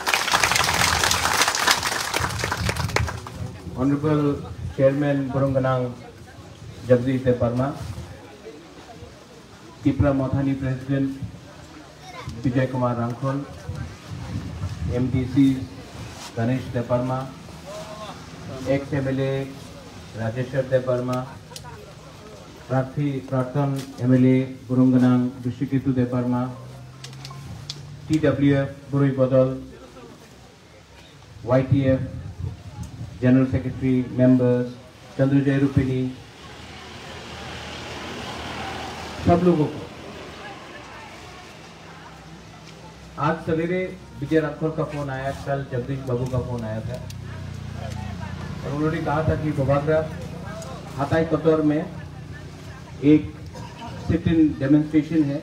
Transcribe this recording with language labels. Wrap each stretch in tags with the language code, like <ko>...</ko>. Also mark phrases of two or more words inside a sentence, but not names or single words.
<en>Honorable Chairman Burungganang Jagdish Deparma, Tipra Mothani President Vijay Kumar Rangkhol, MDC Ganesh Deparma, ex-MLA Rajeshwar Deparma, प्रार्थन MLA Burungganang Bishiketu Deparma, TWF Burui Bodol, YTF General Secretary members, Chandrujay Rupini,</en> <hi>सब लोगों को आज सवेरे विजय राठौर का फोन आया, कल जगदीश बाबू का फोन आया था और उन्होंने कहा था कि बोबागरा हाताई कतौर में एक</hi> <en>sit-in demonstration</en> <hi>है।</hi>